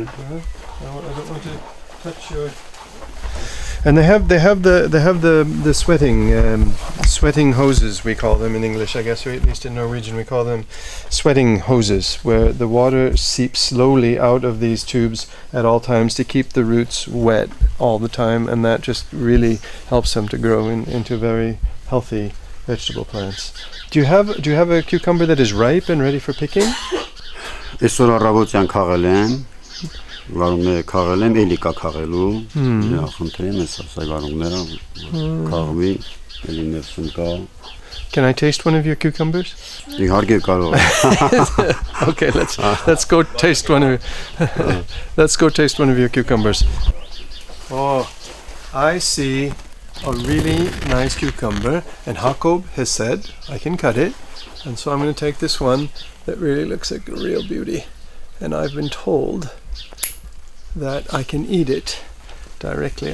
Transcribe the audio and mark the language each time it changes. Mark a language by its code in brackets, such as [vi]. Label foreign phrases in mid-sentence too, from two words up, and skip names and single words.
[en] I don't want to touch your. And they have the sweating hoses, we call them in English, I guess, or at least in Norwegian we call them sweating hoses, where the water seeps slowly out of these tubes at all times to keep the roots wet all the time, and that just really helps them to grow into very healthy vegetable plants. Do you have a cucumber that is ripe and ready for picking? [hy] Այսօր առավոտյան քաղել եմ, վարունգները քաղել եմ, էլի կա քաղելու։ Խնդրեմ ես ասա վարունգները քաղվի, էլի ներսում կա։ [en] Can I taste one of your cucumbers? [hy] Իհարկե կարող եմ։ [en] Okay, let's go taste one of your cucumbers. Oh, I see a really nice cucumber, and Jakob has said I can cut it, and so I'm going to take this one that really looks like a real beauty, and I've been told that I can eat it directly.